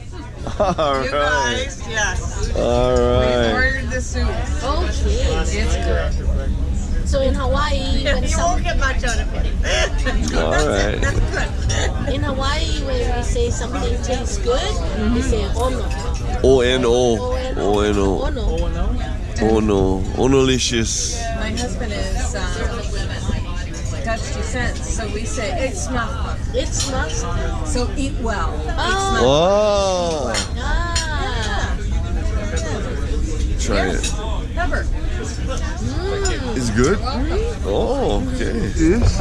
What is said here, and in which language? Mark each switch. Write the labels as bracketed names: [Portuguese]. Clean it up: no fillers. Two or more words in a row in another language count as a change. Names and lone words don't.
[English] All right. Yes. All right. Ordered the soup. Okay. It's good. So in Hawaii, when You won't get much out of it. All right. in Hawaii, when we say something tastes good, we say ono. O-N-O. O-N-O. Ono. Oh no. Onolicious. My husband is Dutch descent, so we say [Dutch] eet smaak. [English] It smells. So eat well. Oh. Wow. Ah. Try it. Pepper. It's good? Oh, okay. This?